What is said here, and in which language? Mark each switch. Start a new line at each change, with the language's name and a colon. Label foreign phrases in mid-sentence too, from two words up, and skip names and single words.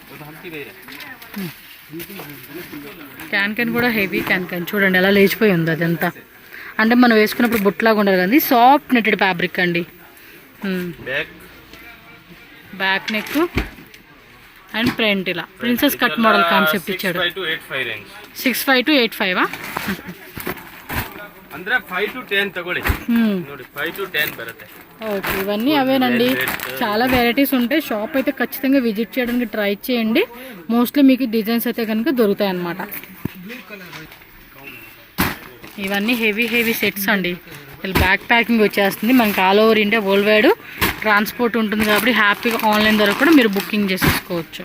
Telugu: క్యాన్ కూడా
English: heavy can
Telugu: చూడండి ఎలా లేచిపోయి ఉంది అదంతా. అంటే మనం వేసుకున్నప్పుడు బుట్లాగా ఉండదు కానీ
English: soft netted fabric
Telugu: అండి.
English: back neck and front
Telugu: ఇలా
English: princess cut model concept
Telugu: ఇచ్చాడు. 6.5 to 8.5
Kannada: ಅಂದ್ರೆ 5 to 10 ತಗೊಳ್ಳಿ ನೋಡಿ, 5 to 10 ಬರುತ್ತೆ.
Telugu: ఓకే, ఇవన్నీ అవేనండి. చాలా వెరైటీస్ ఉంటాయి. షాప్ అయితే ఖచ్చితంగా విజిట్ చేయడానికి ట్రై చేయండి. మోస్ట్లీ మీకు డిజైన్స్ అయితే కనుక దొరుకుతాయి అన్నమాట. ఇవన్నీ
English: heavy sets
Telugu: అండి.
English: back packing
Telugu: వచ్చేస్తుంది. మనకి
English: all over India world wide transport
Telugu: ఉంటుంది కాబట్టి హ్యాపీగా ఆన్లైన్ ద్వారా కూడా మీరు బుకింగ్ చేసేసుకోవచ్చు.